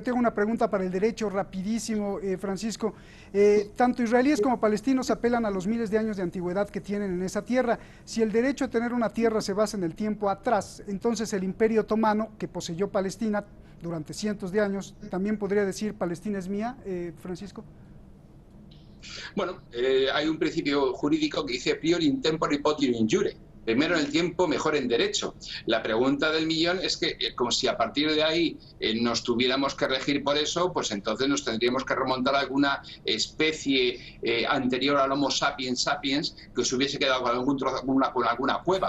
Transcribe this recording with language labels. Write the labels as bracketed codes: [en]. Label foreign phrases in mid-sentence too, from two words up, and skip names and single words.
[es] Tengo una pregunta para el derecho rapidísimo, Francisco. Tanto israelíes como palestinos apelan a los miles de años de antigüedad que tienen en esa tierra. Si el derecho a tener una tierra se basa en el tiempo atrás, entonces el Imperio Otomano, que poseyó Palestina durante cientos de años, ¿también podría decir Palestina es mía, Francisco? Bueno, hay un principio jurídico que dice [la] prior in tempore potior in jure. [es] Primero en el tiempo, mejor en derecho. La pregunta del millón es que, como si a partir de ahí nos tuviéramos que regir por eso, pues entonces nos tendríamos que remontar a alguna especie anterior al Homo sapiens sapiens que se hubiese quedado con alguna cueva.